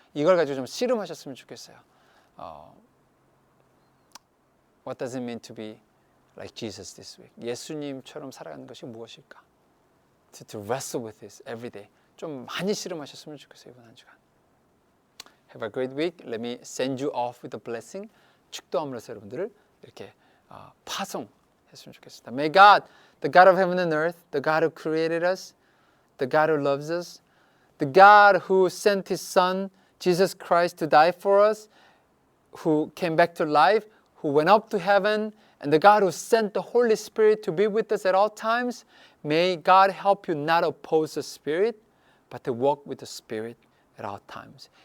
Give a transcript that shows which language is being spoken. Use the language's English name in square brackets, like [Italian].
[Korean] 이걸 가지고 좀 씨름하셨으면 좋겠어요. [English] What does it mean to be like Jesus this week? [Korean] 예수님처럼 살아가는 것이 무엇일까? [English] To wrestle with this every day. [Korean] 좀 많이 씨름하셨으면 좋겠어요. 이번 한 주간. [English] Have a great week. Let me send you off with a blessing. [Korean] 축도함으로써 여러분들을 이렇게 파송했으면 좋겠습니다. [English] May God, the God of heaven and earth, the God who created us, the God who loves us, the God who sent His Son, Jesus Christ, to die for us, who came back to life, who went up to heaven, and the God who sent the Holy Spirit to be with us at all times, may God help you not oppose the Spirit, but to walk with the Spirit at all times.